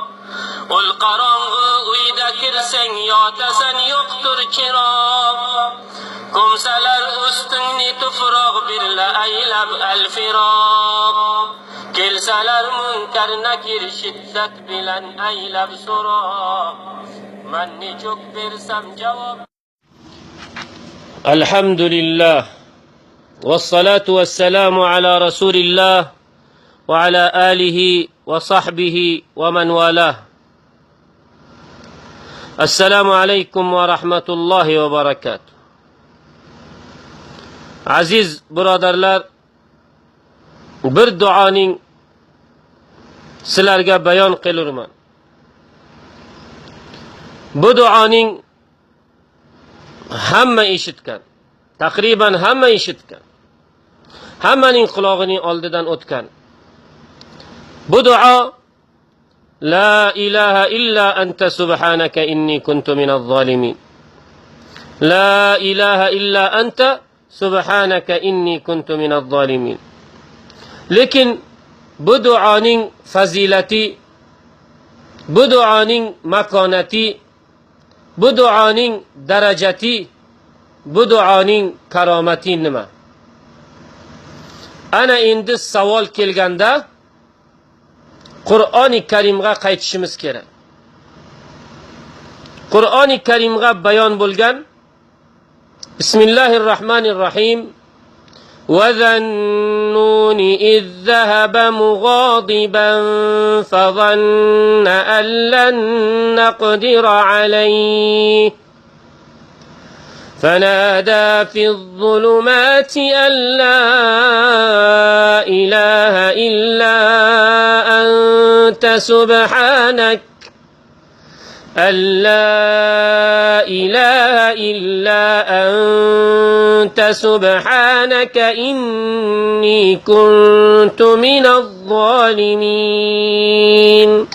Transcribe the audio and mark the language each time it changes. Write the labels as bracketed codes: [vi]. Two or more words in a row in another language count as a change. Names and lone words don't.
[uz] Ul qorong'u uyda kirsang yotasan yo'qtur chiroq. Ko'msalar ustingni tufroq birla aylab al-firoq. Kelsalar munkar nakir shiddat bilan aylab so'roq. Manni cho'k bersam javob. Alhamdulillah. [ar] والصلاة والسلام على رسول الله وعلى آله وصحبه ومن والاه. السلام عليكم ورحمة الله وبركاته. [uz] Aziz birodarlar, bir duoning sizlarga bayon qilurman. Bu duoning hamma eshitgan, taqriban hamma eshitgan, hammaning qulog'ining oldidan o'tgan. Bu duo [ar] لا إله إلا أنت سبحانك إني كنت من الظالمين. لا إله إلا أنت سبحانك إني كنت من الظالمين. [uz] Lekin bu duoning fazilati, bu duoning makonati, bu duoning darajati, bu duoning karomati nima? Ana endi savol kelganda Qur'oni Karimga qaytishimiz kerak. Qur'oni Karimga bayon bo'lgan Bismillahirrahmanirrahim. [ar] وَذَا النُّونِ إِذْ ذَهَبَ مُغَاضِبًا فَظَنَّ أَن لَّن نَّقْدِرَ عَلَيْهِ فَنَادَى فِي الظُّلُمَاتِ أَن لَّا إِلَٰهَ إِلَّا أَنتَ سُبْحَانَكَ أَن لَّا إِلَٰهَ إِلَّا أَنتَ سُبْحَانَكَ إِنِّي كُنتُ مِنَ الظَّالِمِينَ